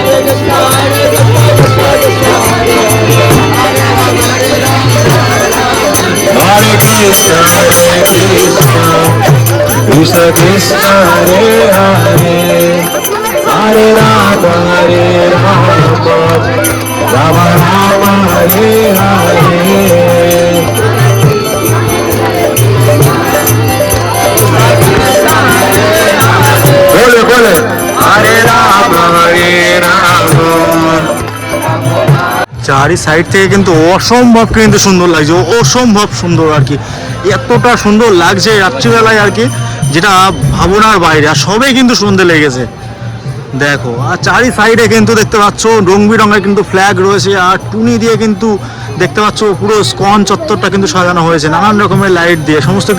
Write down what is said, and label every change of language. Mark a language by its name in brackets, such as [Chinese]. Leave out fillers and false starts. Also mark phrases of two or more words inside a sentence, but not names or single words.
[Sanskrit] हरे कृष्ण कृष्ण कृष्ण हरे हरे हरे राम राम राम हरे हरे [Hindi] बोले बोले [Sanskrit] हरे राम [Bangla] চারি সাইড থেকে কিন্তু অসম্ভব কিন্তু সুন্দর লাগছে, অসম্ভব সুন্দর আর কি, এতটা সুন্দর লাগছে রাত্রিবেলায় আর কি, যেটা ভাবনার বাইরে। আর সবে কিন্তু সুন্দর লেগেছে দেখো। আর চারি সাইডে কিন্তু দেখতে পাচ্ছ রং বেরঙের কিন্তু ফ্ল্যাগ রয়েছে, আর টুনি দিয়ে কিন্তু দেখতে পাচ্ছ পুরো স্কন চত্বরটা কিন্তু সাজানো হয়েছে নানান রকমের লাইট দিয়ে।